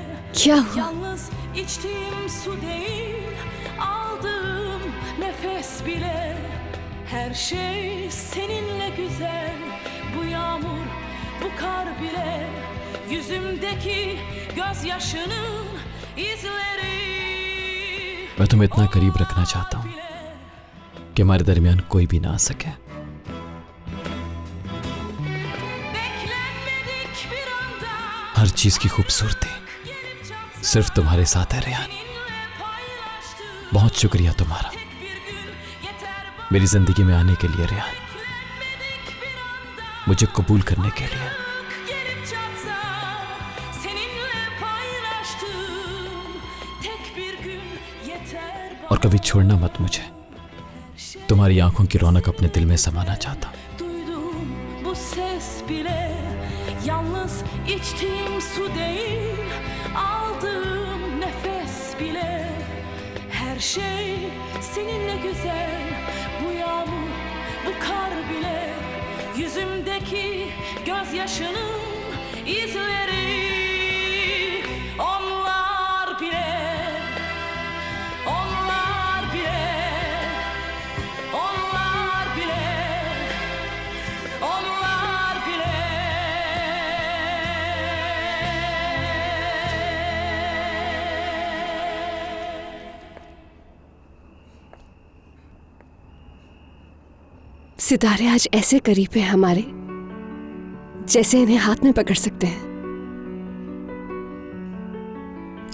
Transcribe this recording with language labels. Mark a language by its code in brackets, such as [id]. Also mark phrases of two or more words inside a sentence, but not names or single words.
[hi] क्या हुआ? [tr] Yalnız içtiğim su değil, aldığım nefes bile. Her şey seninle güzel, bu yağmur, bu kar bile. Yüzümdeki gözyaşının izleri. [hi] मैं तुम्हें इतना करीब रखना चाहता हूं कि हमारे दरमियान कोई भी ना आ सके। हर चीज की खूबसूरती सिर्फ तुम्हारे साथ है रेहान। बहुत शुक्रिया तुम्हारा मेरी जिंदगी में आने के लिए रेहान, मुझे कबूल करने के लिए। और कभी छोड़ना मत मुझे। तुम्हारी आंखों की रौनक अपने दिल में समाना चाहता हूं। [tr] Duyduğum bu ses bile, yalnız içtiğim su değil, aldığım nefes bile. Her şey seninle güzel, bu yağmur, bu kar bile. Yüzümdeki gözyaşının izleri. Onlar bile, onlar bile, onlar bile, onlar bile. [hi] सितारे आज ऐसे करीब हैं हमारे, जैसे इन्हें हाथ में पकड़ सकते हैं।